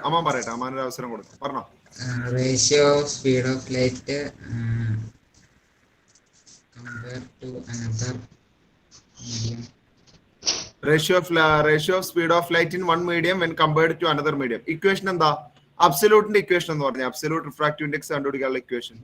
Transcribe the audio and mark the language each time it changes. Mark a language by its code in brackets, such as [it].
[ml] Amman പറയട്ടെ, അമ്മാനൊരു അവസരം കൊടുത്തു. പറഞ്ഞോ. [en] Ratio of speed of light compared to another medium. Ratio of speed of light in one medium when compared to another medium. [ml] Equation എന്താ? അബ്സല്യൂട്ടിന്റെ equation എന്ന് പറഞ്ഞാൽ absolute refractive index കണ്ടുപിടിക്കാനുള്ള equation